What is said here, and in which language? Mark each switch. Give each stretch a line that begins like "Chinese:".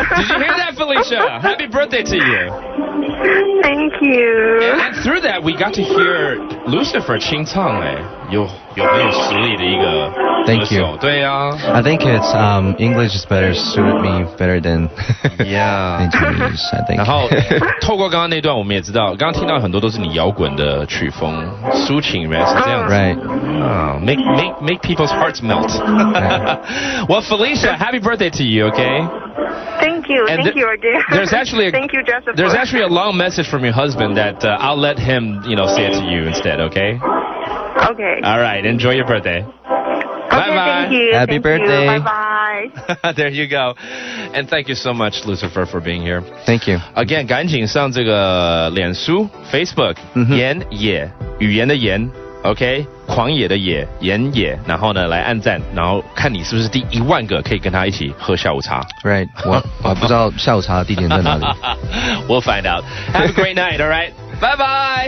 English: Did you hear that, Felicia? Happy birthday to you. Thank you. And through that, we got to hear Lucifer
Chinese: 清唱，有很有实力的一个
English: Thank you.
Chinese: 对啊
English: I think it's English is better suited me better than Yeah. Chinese, I think.
Chinese: 然后透过刚刚那段，我们也知道，刚刚听到很多都是你摇滚的曲风，抒情原来是这样子。
English: Right. Make people's hearts melt. Well, Felicia, happy birthday to you, okay? Thank you. And Thank you, dear. There's actually Thank you, Joseph. There's actually a long message from your husband that I'll let him, say it to you instead, okay? Okay. All right, enjoy your birthday. Okay, thank you. Happy Thank birthday. You. Bye-bye. There you go. And thank you so much, Lucifer, for being here. Thank you. Again,
Chinese: 赶紧上这个脸书 Facebook 言野语言的言 OK 狂野的野言野，然后呢来按赞，然后看你是不是第10000个可以跟他一起喝下午茶。
English: Right.
Chinese: 我不知道下午茶的地点在哪里。
English: We'll find out. Have a great night. All right. Bye bye.